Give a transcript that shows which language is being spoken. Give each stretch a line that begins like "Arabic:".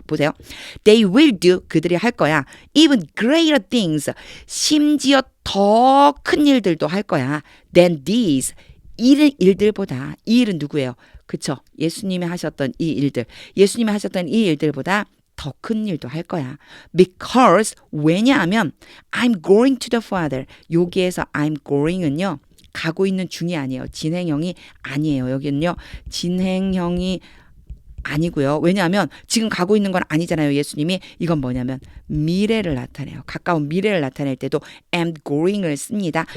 Korean: 보세요.
English: They will do.
Korean: 그들이 할 거야.
English: Even greater things.
Korean: 심지어 더 큰 일들도 할 거야.
English: Than these.
Korean: 일들보다. 이 일은 누구예요? 그쵸? 예수님이 하셨던 이 일들. 예수님이 하셨던 이 일들보다 더 큰 일도 할 거야.
English: Because
Korean: 왜냐하면
English: I'm going to the Father.
Korean: 여기에서 I'm going은요. 가고 있는 중이 아니에요. 진행형이 아니에요. 여기는요. 진행형이 아니고요. 왜냐하면 지금 가고 있는 건 아니잖아요. 예수님이. 이건 뭐냐면 미래를 나타내요. 가까운 미래를 나타낼 때도 am going을 씁니다.